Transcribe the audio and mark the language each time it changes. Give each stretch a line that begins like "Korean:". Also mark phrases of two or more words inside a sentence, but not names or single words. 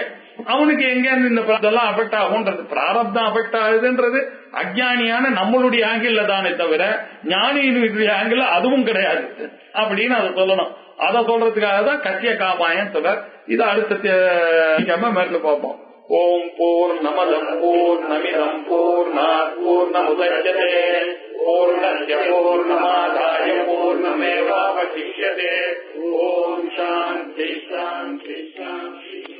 Tamil: அவனுக்கு எங்க இந்த இதெல்லாம் அஃபெக்ட் ஆகும்ன்றது, பிராரப்தம் அஃபெக்ட் ஆகுதுன்றது அஜ்ஞானியான நம்மளுடைய ஆங்கிள் தானே தவிர ஞானியினுடைய ஆங்கிள் அதுவும் கிடையாது அப்படின்னு அதை சொல்லணும். அதை சொல்றதுக்காக தான் கட்சிய காபாயம் சொல்ற. இதை அடுத்த மேற்கொள்ள பார்ப்போம்.
Sanskrit: ॐ पूर्णमदः पूर्णमिदं पूर्णात् पूर्णमुदच्यते पूर्णस्य पूर्णमादाय पूर्णमेवावशिष्यते. ॐ शान्तिः शान्तिः शान्तिः.